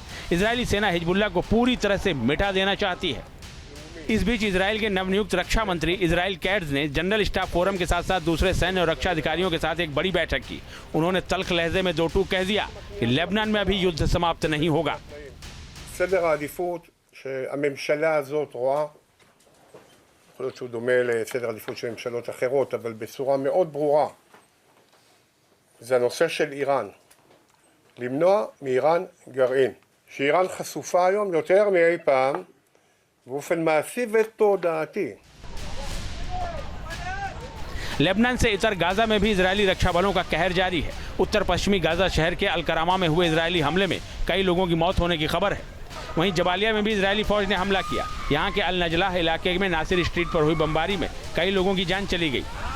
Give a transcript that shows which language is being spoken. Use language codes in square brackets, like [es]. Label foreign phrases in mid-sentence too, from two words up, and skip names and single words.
[hi] इजरायली सेना हिजबुल्लाह को पूरी तरह से मिटा देना चाहती है। इस बीच इजराइल के नवनियुक्त रक्षा मंत्री इजराइल कैट्ज ने जनरल स्टाफ फोरम के साथ साथ दूसरे सैन्य और रक्षा अधिकारियों के साथ एक बड़ी बैठक की। उन्होंने तल्ख लहजे में दो टूक कह दिया कि लेबनान में अभी युद्ध समाप्त नहीं होगा। [he] סדר העדיפות שהממשלה הזאת רואה, יכול להיות שהוא דומה לסדר העדיפות של ממשלות אחרות, אבל בצורה מאוד ברורה, זה הנושא של איראן. למנוע מאיראן גרעין. שאיראן חשופה היום יותר מאי פעם, באופן מעשי ותודעתי. [hi] लेबनान से इतर गाजा में भी इजरायली रक्षा बलों का कहर जारी है। उत्तर पश्चिमी गाजा शहर के अलकरामा में हुए इजरायली हमले में कई लोगों की मौत होने की खबर है। वहीं जबालिया में भी इजरायली फौज ने हमला किया। यहां के अल नजलाह इलाके में नासिर स्ट्रीट पर हुई बमबारी में कई लोगों की जान चली गई।